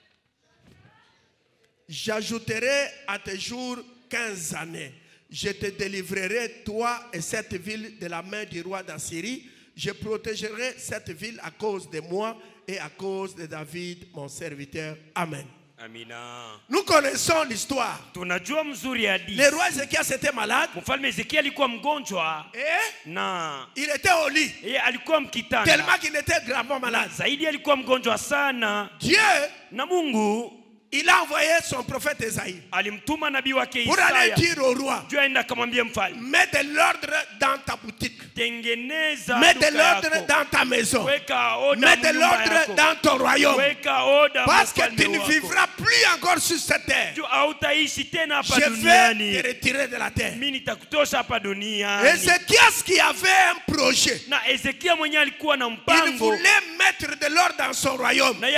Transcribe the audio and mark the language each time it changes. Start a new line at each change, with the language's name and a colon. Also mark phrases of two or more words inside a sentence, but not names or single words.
French: J'ajouterai à tes jours 15 années. Je te délivrerai, toi et cette ville, de la main du roi d'Assyrie. Je protégerai cette ville à cause de moi et à cause de David, mon serviteur. Amen.
Swahili: Amina.
French: Nous connaissons l'histoire.
Swahili: Tunajua mzuri hadithi.
French: Le roi Ézéchias était malade.
Swahili: Mfalme Ezekia alikuwa mgonjwa. Na
French: il était au lit.
Swahili: Alikuwa mkitanda.
French: Tellement qu'il était gravement malade.
Swahili: Zaidi alikuwa mgonjwa sana.
French: Dieu,
Swahili: na Mungu,
French: il a envoyé son prophète Esaïe
Swahili: alimtuma nabii wake Isaya
French: pour aller dire au roi,
Swahili: aenda akamwambia mfalme,
French: mets de l'ordre dans ta boutique,
Swahili: tengeneza
French: mets de l'ordre dans ta maison, mets de l'ordre dans ton royaume, parce que tu ne vivras plus encore sur cette terre. Je vais te retirer de la terre. Ézéchias qui avait un projet, il voulait mettre de l'ordre dans son royaume.